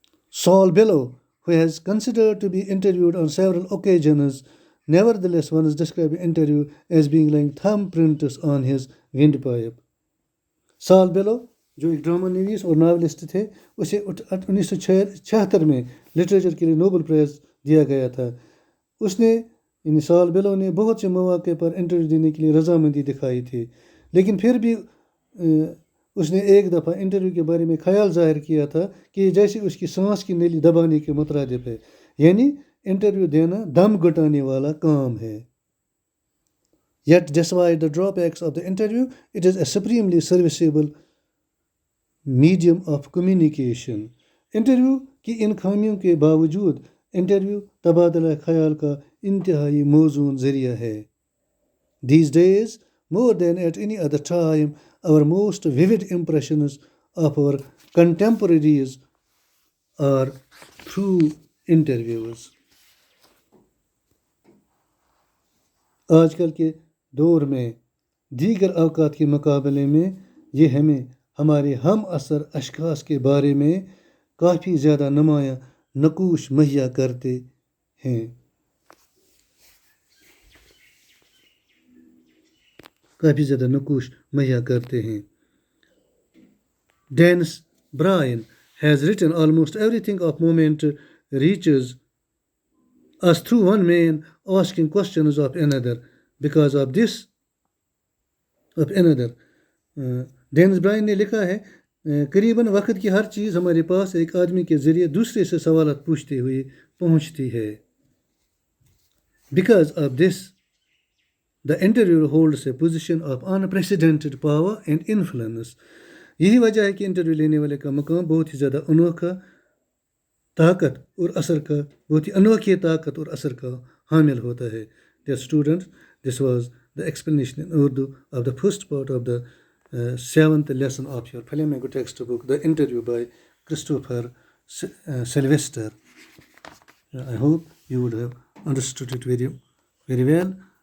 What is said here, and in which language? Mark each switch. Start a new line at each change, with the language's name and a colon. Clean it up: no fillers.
English: Saul Bellow, who has considered to be interviewed on several occasions, nevertheless once described the interview as being like thumbprints on his windpipe.
Hindi: Saul Bellow, जो एक drama निवीस और novelist थे, उसे 1976 में literature के लिए Nobel prize दिया गया था. उसने इन साल बेलों ने बहुत से मौके पर इंटरव्यू देने के लिए रजामंदी दिखाई थी, लेकिन फिर भी उसने एक दफ़ा इंटरव्यू के बारे में ख्याल जाहिर किया था कि जैसे उसकी सांस की नली दबाने के मुतरादिफ है, यानी इंटरव्यू देना दम घुटाने वाला काम है.
English: Yet, despite the drawbacks of the interview, it is a supremely serviceable medium of communication.
Hindi: Interview की इन खामियों के बावजूद इंटरव्यू तबादला ख्याल का इंतहाई मौजून ज़रिया है.
English: These days, more than at any other time, our most vivid impressions of our contemporaries are through interviews.
Hindi: आजकल के दौर में दीगर अवकात के मुकाबले में ये हमें हमारे हम असर अशखास के बारे में काफ़ी ज़्यादा नुमाया नकूश मुहैया करते हैं. काफ़ी ज़्यादा नकूश मुहैया करते हैं.
English: Dennis Bryan has written almost everything of moment reaches us through one man asking questions of another. Because of this of another,
Hindi: Dennis Brian ने लिखा है करीबन वक्त की हर चीज़ हमारे पास एक आदमी के ज़रिए दूसरे से सवालत पूछते हुए पहुँचती है.
English: Because of this, the interviewer holds a position of unprecedented power and influence.
Hindi: यही वजह है कि इंटरव्यू लेने वाले का मकाम बहुत ही ज़्यादा अनोखा ताकत और असर का बहुत ही अनोखी ताकत और असर का हामिल होता है.
English: Dear students, this was the explanation in Urdu of the first part of the 7th lesson of your Philemic textbook, The Interview by Christopher Sylvester. I hope you would have understood it very, very well.